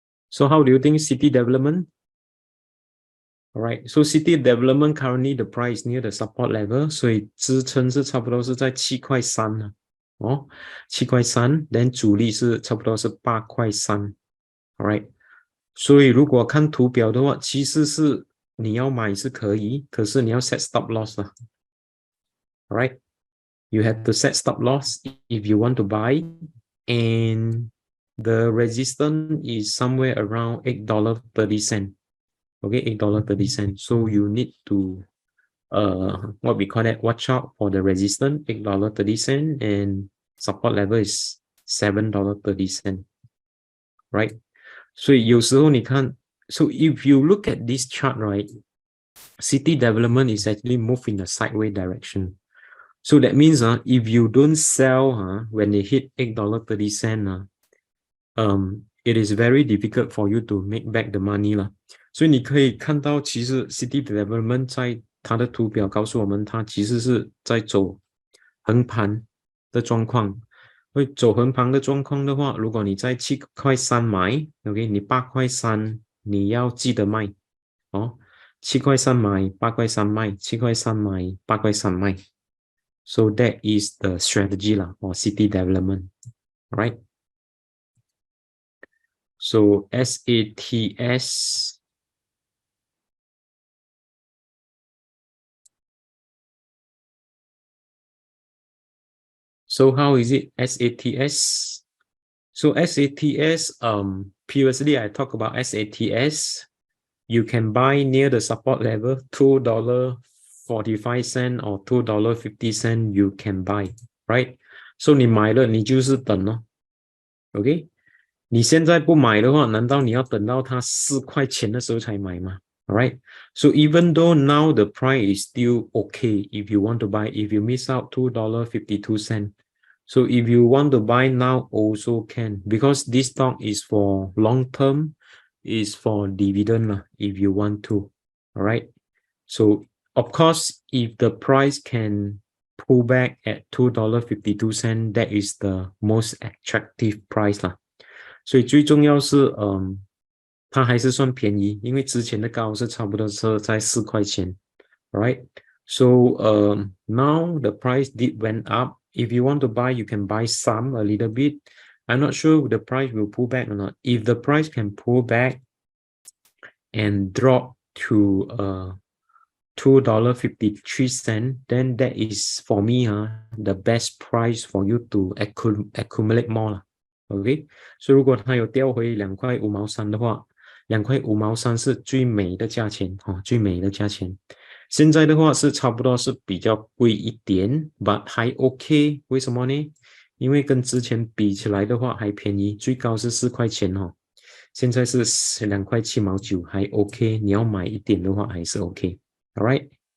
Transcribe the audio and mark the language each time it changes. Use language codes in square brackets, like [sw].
[en] So how do you think City Development? All right, so City Development currently the price near the support level, [zh] 所以支撑是差不多是在7块3哦，7块3 [en] then [zh] 主力是差不多是8块3 [en] all right. [zh] 所以如果看图表的话，其实是你要买是可以，可是你要 set stop loss 了 all right. [en] You have to set stop loss if you want to buy, and the resistance is somewhere around $8.30. Okay, $8.30. So you need to what we call that, watch out for the resistance, $8.30, and support level is $7.30, right? So [zh] 有时候你看 [en] so if you look at this chart, right, city development is actually move in a sideways direction. So that means if you don't sell when they hit $8.30, it is very difficult for you to make back the money 啦。 [zh] 所以你可以看到，其实 City Development 在它的图表告诉我们，它其实是在走横盘的状况。会走横盘的状况的话，如果你在7块3买 ，OK， 你8块3你要记得卖哦。 7块3买，8块3卖，7块3买，8块3卖。 [en] So that is the strategy 啦for City Development, right? So SATS. So how is it SATS? So SATS, previously I talked about SATS. You can buy near the support level, $2.45 or $2.50 you can buy, right? [zh] So 你买了你就是等咯 ，OK？ 你现在不买的话，难道你要等到它4块钱的时候才买吗？ [en] Alright, so even though now the price is still okay if you want to buy, if you miss out $2.52. So if you want to buy now also can, because this stock is for long term, is for dividend if you want to. Alright, so of course if the price can pull back at $2.52, that is the most attractive price 啦。 [zh] 所以最重要是它还是算便宜，因为之前的高是差不多是在4块钱 right? [en] So now the price did went up. If you want to buy, you can buy some a little bit. I'm not sure the price will pull back or not. If the price can pull back and drop to $2.53, then that is for me the best price for you to accumulate more 啦 OK， [zh] 所以如果它有掉回2块5毛3的话，2块5毛3是最美的价钱 [en] 最美的价钱。 [zh] 现在的话是差不多是比较贵一点 ，but 还 OK。为什么呢？因为跟之前比起来的话还便宜，最高是4块钱哦，现在是2块7毛9，还 OK。你要买一点的话还是 OK。All right.